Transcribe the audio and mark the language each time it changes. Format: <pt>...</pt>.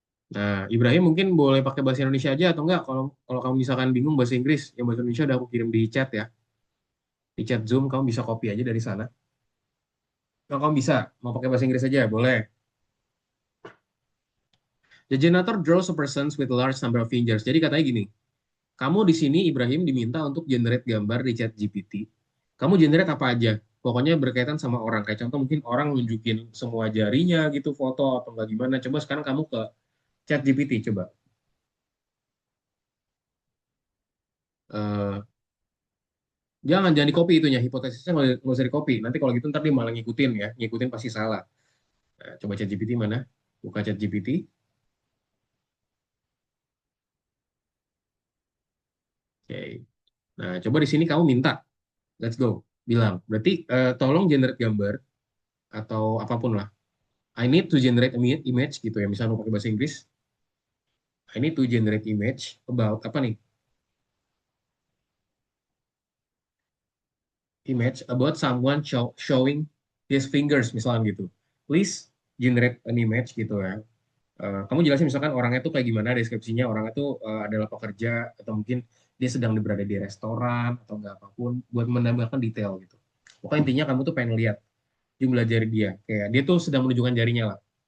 <id>Nah, Ibrahim mungkin boleh pakai bahasa Indonesia aja atau enggak? Kalau kalau kamu misalkan bingung bahasa Inggris, yang bahasa Indonesia udah aku kirim di chat ya. Di chat Zoom kamu bisa copy aja dari sana. Kalau kamu bisa, mau pakai bahasa Inggris aja, boleh.</id> <en>The generator draws a person with a large number of fingers.</en> <id>Jadi katanya gini, kamu di sini Ibrahim diminta untuk generate gambar di chat GPT. Kamu generate apa aja? Pokoknya berkaitan sama orang. Kayak contoh mungkin orang nunjukin semua jarinya gitu foto atau enggak gimana. Coba sekarang kamu ke chat GPT coba. Eh, jangan di copy itunya, hipotesisnya nggak usah di copy. Nanti kalau gitu ntar dia malah ngikutin ya, ngikutin pasti salah. Nah, coba chat GPT mana? Buka chat GPT. Oke. Nah, coba di sini kamu minta,</id> <en>let's go,</en> <id>bilang. Berarti tolong generate gambar atau apapun lah.</id> <en>I need to generate image</en> <id>gitu ya. Misalnya mau pakai bahasa Inggris,</id> <en>I need to generate image about</en> <id>apa nih?</id> <en>Image about someone showing his fingers</en> <id>misalnya gitu.</id> <en>Please generate an image</en> <id>gitu ya. Kamu jelasin misalkan orangnya tuh kayak gimana deskripsinya, orangnya tuh adalah pekerja atau mungkin dia sedang berada di restoran atau enggak apapun buat menambahkan detail gitu. Pokoknya intinya kamu tuh pengen lihat jumlah jari dia, kayak dia tuh sedang menunjukkan jarinya lah.</id>